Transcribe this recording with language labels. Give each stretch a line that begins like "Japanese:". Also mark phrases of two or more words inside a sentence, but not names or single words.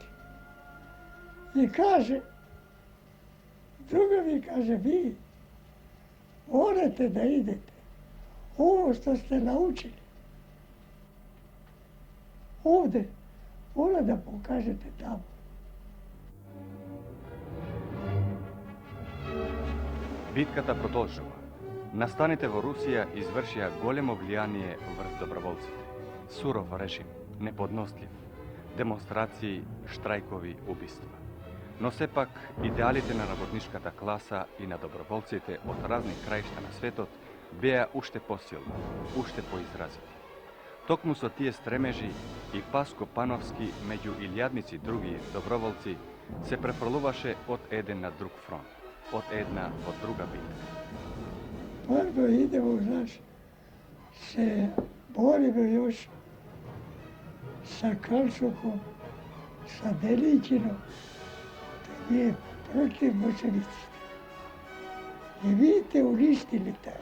Serbian: I kaže, drugovi, kaže, vi morate da idete ovo što ste naučili ovdje, mora da pokažete tamo.
Macedonian: Битката продолжува. Настаните во Русија извршија големо влијание врз доброволците. Суров режим, неподнослив, демонстрации, штрајкови, убиства. Но сепак, идеалите на работнишката класа и на доброволците од разни краишта на светот беа уште посилни, уште поизразити. Токму со тие стремежи и Паско Пановски меѓу илјадници други доброволци се префрлуваше од еден на друг фронт, од една во друга битка.
Serbian: Prvo idemo, znaš, se borimo još sa Kalčukom, sa Delićinom, to je protiv bolševici. I vi te uništili taj.